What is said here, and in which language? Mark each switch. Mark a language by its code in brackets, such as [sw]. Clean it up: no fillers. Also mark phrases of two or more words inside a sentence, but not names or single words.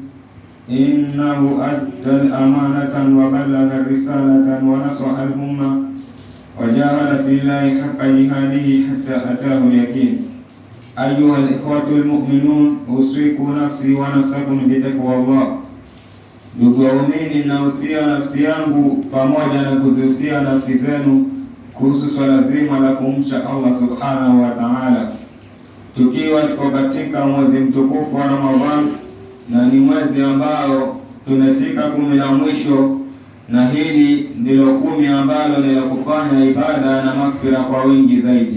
[ar] إنه أدى الأمانة وبلغ الرسالة ونصح الأمة وجاهد في الله حق جهاده حتى أتاه اليقين. أيها الإخوة المؤمنون، أوصيكم نفسي ونفسكم بتقوى الله. [sw] Ndugu waumini, nausia nafsi yangu pamoja na kuzihusia nafsi zenu kuhusu swala zima la kumcha Allah [ar] سبحانه وتعالى, [sw] tukiwa tuko katika mwezi mtukufu wa Ramadhani, na ni mwezi ambao tumefika 10 la mwisho, na hili ndilo 10 ambalo ni la kufanya ibada na maghfira kwa wingi zaidi.